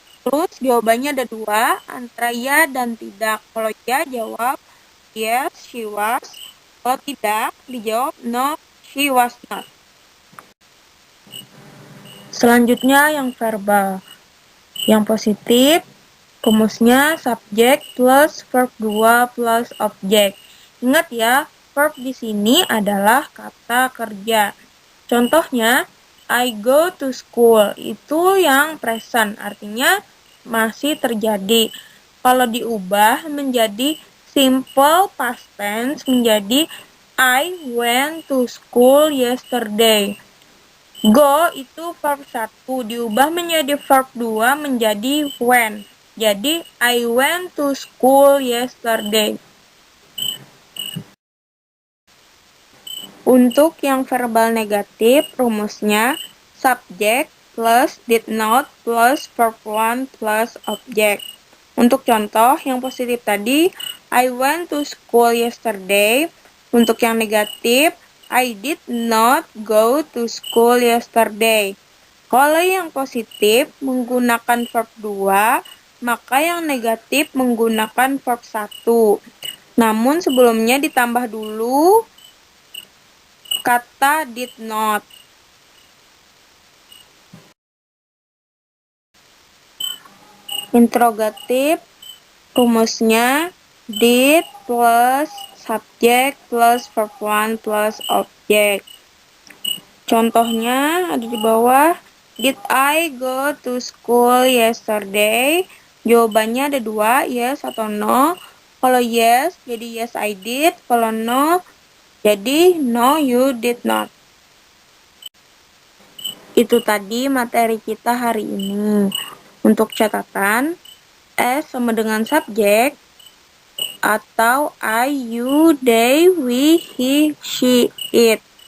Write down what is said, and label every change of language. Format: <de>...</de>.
<id>Terus jawabannya ada 2, antara ya dan tidak. Kalau ya jawab</id> <en>yes, she was.</en> <id>Kalau tidak, dijawab</id> <en>no, she was not.</en> <id>Selanjutnya yang verbal. Yang positif, rumusnya subjek plus verb 2 plus objek. Ingat ya, verb di sini adalah kata kerja.</id> <en>Contohnya, I go to school.</en> <id>Itu yang present, artinya masih terjadi. Kalau diubah menjadi</id> <en>simple past tense menjadi I went to school yesterday.</en> <id>Go itu verb 1 diubah menjadi verb 2 menjadi went.</id> <en>Jadi I went to school yesterday.</en> <id>Untuk yang verbal negatif rumusnya subject plus did not plus verb 1 plus object. Untuk contoh yang positif tadi,</id> <en>I went to school yesterday.</en> <id>Untuk yang negatif,</id> <en>I did not go to school yesterday.</en> <id>Kalau yang positif menggunakan verb 2, maka yang negatif menggunakan verb 1. Namun sebelumnya ditambah dulu kata did not. Interrogatif, rumusnya did plus subject plus verb 1 plus object. Contohnya ada di bawah.</id> <en>Did I go to school yesterday?</en> <id>Jawabannya ada 2, yes atau no.</id> <en>Kalau yes, jadi yes I did. Kalau no, jadi no you did not.</en> <id>Itu tadi materi kita hari ini. Untuk catatan, S sama dengan subjek atau I, you, they, we, he, she, it.</id>